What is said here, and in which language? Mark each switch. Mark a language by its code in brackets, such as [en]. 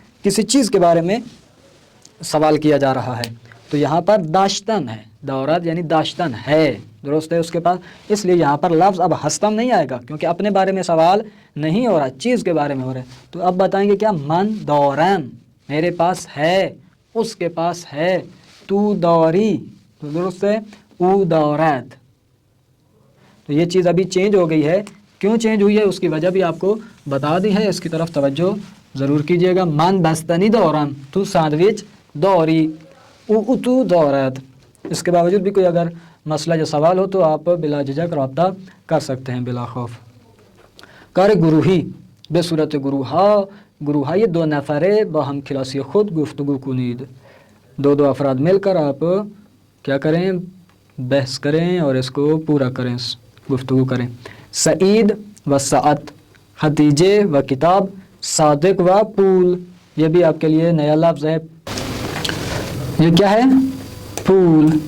[ur] کسی چیز کے بارے میں سوال کیا جا رہا ہے. تو یہاں پر داشتن ہے, دورت یعنی داشتن ہے, درست ہے, اس کے پاس. اس لیے یہاں پر لفظ اب ہستم نہیں آئے گا کیونکہ اپنے بارے میں سوال نہیں ہو رہا, چیز کے بارے میں ہو رہا ہے. تو اب بتائیں گے کیا, [fa] من دورم, [ur] میرے پاس ہے, اس کے پاس ہے. [fa] تو دوری, [ur] تو درست ہے, [fa] او دورت. [ur] تو یہ چیز ابھی چینج ہو گئی ہے. کیوں چینج ہوئی ہے اس کی وجہ بھی آپ کو بتا دی ہے, اس کی طرف توجہ ضرور کیجیے گا. [fa] من بستنی دورم, تو ساندویچ دوری, او تو دورت. [ur] اس کے باوجود بھی کوئی اگر مسئلہ یا سوال ہو تو آپ بلا جھجک رابطہ کر سکتے ہیں بلا خوف. [fa] کار گروہی به صورت گروههای دو نفره با هم کلاسی خود گفتگو کنید. [ur] دو افراد مل کر آپ کیا کریں, بحث کریں اور اس کو پورا کریں, گفتگو کریں. [fa] سعید و سعد, ختیجے و کتاب, صادق و پول. [ur] یہ بھی آپ کے لیے نیا لفظ ہے. یہ کیا ہے, پول.